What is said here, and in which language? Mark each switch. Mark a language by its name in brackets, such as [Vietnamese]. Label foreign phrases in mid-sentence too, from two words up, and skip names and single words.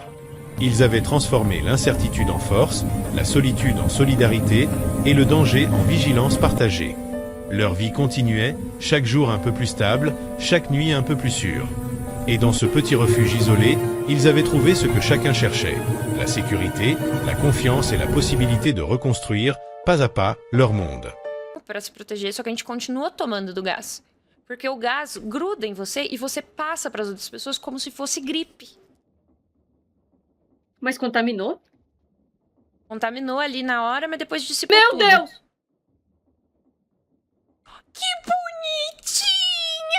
[French] Ils avaient transformé l'incertitude en force, la solitude en solidarité et le danger en vigilance partagée. Leur vie continuait, chaque jour un peu plus stable, chaque nuit un peu plus sûre. Et dans ce petit refuge isolé, ils avaient trouvé ce que chacun cherchait, la sécurité, la confiance et la possibilité de reconstruire, pas à pas, leur monde. [Portuguese] Para se proteger, só que a gente continua tomando do gás. Porque o gás gruda em você e você passa para as outras pessoas como se fosse gripe. Mas contaminou? Contaminou ali na hora, mas depois dissipou Meu tudo. Deus! Que bonitinha!